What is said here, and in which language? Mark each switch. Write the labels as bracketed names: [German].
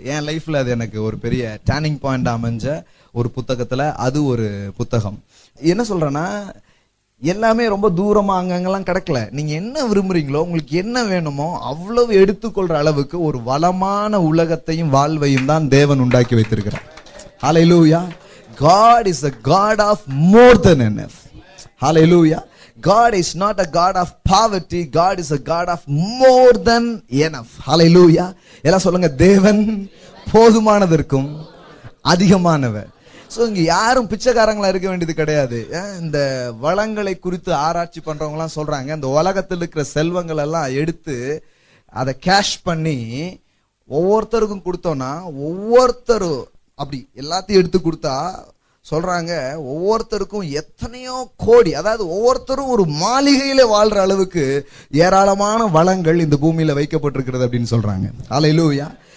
[Tamil] என் லைஃப்ல அது எனக்கு ஒரு பெரிய டர்னிங் பாயிண்ட் அமைஞ்ச ஒரு புத்தகத்துல அது ஒரு புத்தகம். என்ன சொல்றேன்னா, எல்லாமே ரொம்ப தூரமா அங்கங்கெல்லாம் கிடைக்கல. நீங்க என்ன விரும்புறீங்களோ, உங்களுக்கு என்ன வேணுமோ அவ்வளவு எடுத்துக்கொள்ற அளவுக்கு ஒரு வளமான உலகத்தையும் வாழ்வையும் தான் தேவன் உண்டாக்கி வைத்திருக்கிறார். [English] Hallelujah. God is a God of more than enough. Hallelujah. God is not a God of poverty. God is a God of more than enough. Hallelujah. [Tamil] எல்லாம் சொல்லுங்க, தேவன் போதுமானதற்கும் அதிகமானவர். சோ இங்க யாரும் பிச்சைக்காரங்களா இருக்க வேண்டியது கிடையாது. இந்த வளங்களை குறித்து ஆராய்ச்சி பண்றவங்க எல்லாம் சொல்றாங்க, இந்த உலகத்தில் இருக்கிற செல்வங்கள் எல்லாம் எடுத்து அதை கேஷ் பண்ணி ஒவ்வொருத்தருக்கும் கொடுத்தோம்னா, ஒவ்வொருத்தரும் அப்படி எல்லாத்தையும் எடுத்து கொடுத்தா சொல்றாங்க ஒவ்வொருத்தருக்கும் எத்தனையோ கோடி, அதாவது ஒவ்வொருத்தரும் ஒரு மாளிகையில வாழ்ற அளவுக்கு ஏராளமான வளங்கள் இந்த பூமியில வைக்கப்பட்டிருக்கிறது அப்படின்னு சொல்றாங்க. ஹல்லேலூயா.